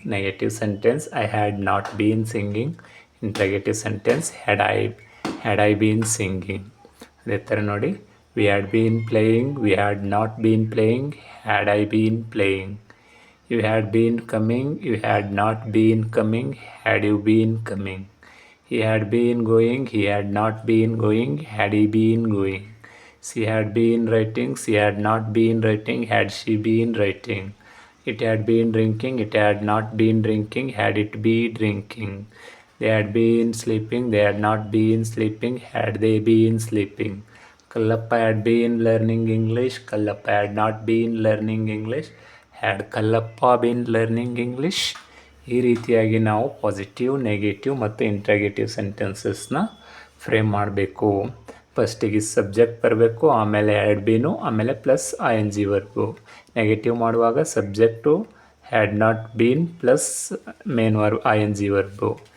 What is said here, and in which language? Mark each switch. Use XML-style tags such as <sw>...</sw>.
<en>Negative sentence I had not been singing. Interrogative sentence had I been singing.</en> <kn>ಅದೇ ಥರ ನೋಡಿ,</kn> <en>We had been playing, we had not been playing, had I been playing. You had been coming, you had not been coming, had you been coming. He had been going, he had not been going, had he been going. She had been writing, she had not been writing, had she been writing. It had been drinking, it had not been drinking, had it been drinking. They had been sleeping, they had not been sleeping, had they been sleeping. Kallappa had been learning English, Kallappa had not been learning English, had Kallappa been learning English.</en> <kn>ಈ ರೀತಿಯಾಗಿ ನಾವು positive, negative ಮತ್ತು interrogative ಸೆಂಟೆನ್ಸಸ್ನ frame ಮಾಡಬೇಕು. ಫಸ್ಟಿಗೆ subject ಬರಬೇಕು, ಆಮೇಲೆ had bean, ಆಮೇಲೆ plus ING verb. Negative ಮಾಡುವಾಗ subject had not been plus main verb ING verb.</kn>